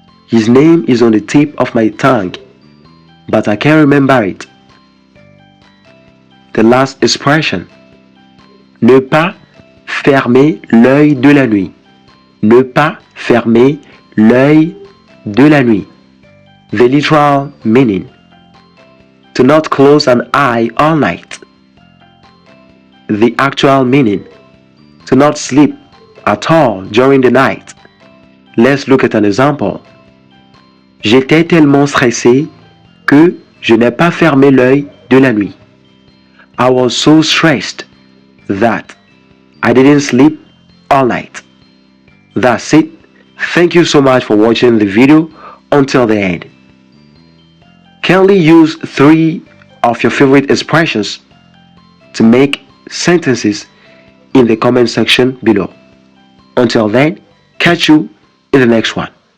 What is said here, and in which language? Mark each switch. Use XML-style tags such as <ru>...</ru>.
<en>His name is on the tip of my tongue, but I can't remember it. The last expression.</en> <fr>Ne pas fermer l'œil de la nuit. Ne pas fermer l'œil de la nuit.</fr> <en>The literal meaning, to not close an eye all night. The actual meaning, to not sleep at all during the night. Let's look at an example.</en> <fr>J'étais tellement stressé que je n'ai pas fermé l'œil de la nuit.</fr> <en>I was so stressed that I didn't sleep all night. That's it. Thank you so much for watching the video until the end. Kindly use 3 of your favorite expressions to make sentences in the comment section below. Until then, catch you in the next one.</en>